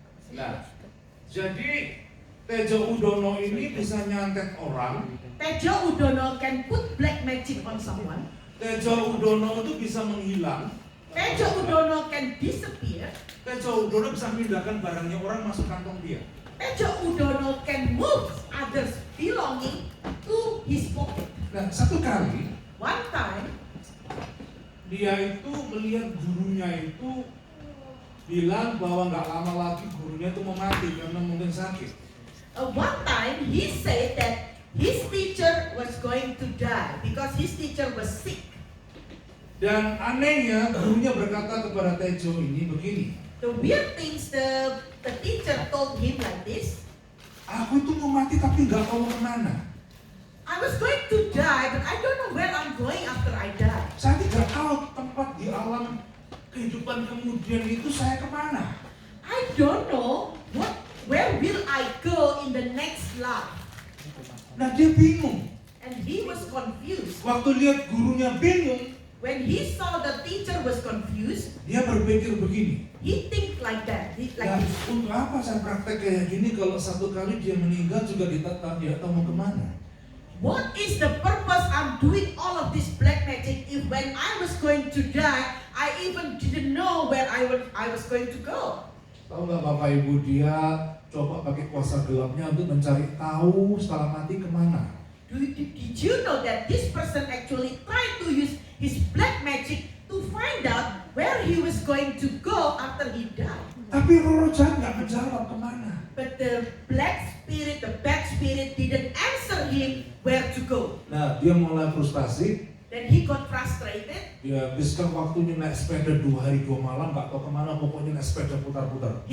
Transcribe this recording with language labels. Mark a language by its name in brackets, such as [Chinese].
[Indonesian] Nah, jadi Tejo Udono ini bisa nyantet orang. [English] Tejo Udono can put black magic on someone. [Indonesian] Tejo Udono itu bisa menghilang. [English] Tejo Udono can disappear. [Indonesian] Tejo Udono bisa memindahkan barangnya orang masuk kantong dia. [English] Tejo Udono can move others belonging to his pocket. [Indonesian] Nah, satu kali [English] One time, [Indonesian] dia itu melihat gurunya itu bilang bahwa nggak lama lagi gurunya itu mau mati karena mungkin sakit. [English] one time he said that his teacher was going to die because his teacher was sick. [Indonesian] Dan anehnya gurunya berkata kepada Tejo ini begini, [English] The weird things the teacher told him like this. [Indonesian] aku itu mau mati tapi nggak tahu kemana. [English] I was going to die, but I don't know where I'm going after I die. [Indonesian] Saya tidak tahu tempat di alam kehidupan kemudian itu saya kemana. [English] I don't know where will I go in the next life. [Indonesian] Nah, dia bingung. [English] And he was confused. [Indonesian] Waktu lihat gurunya bingung, [English] When he saw the teacher was confused, [Indonesian] dia berpikir begini. [English] he think like that. [Indonesian] Nah, untuk apa saya praktek kayak gini kalau satu kali dia meninggal juga dia tahu mau kemana. [English] What is the purpose I'm doing all of this black magic if when I was going to die, I even didn't know where I was going to go? [Indonesian] Tahu nggak Bapak Ibu, dia coba pakai kuasa gelapnya untuk mencari tahu setelah mati kemana. [English] Did you know that this person actually tried to use his black magic to find out where he was going to go after he died? [Indonesian] Tapi roh jahat nggak menjawab kemana. [English] But the bad spirit didn't answer him where to go. [Indonesian] Nah, dia mulai frustasi. [English] Then he got frustrated. [Indonesian] Dia habiskan waktunya naik sepeda 2 hari 2 malam, nggak tahu kemana, pokoknya naik sepeda putar-putar.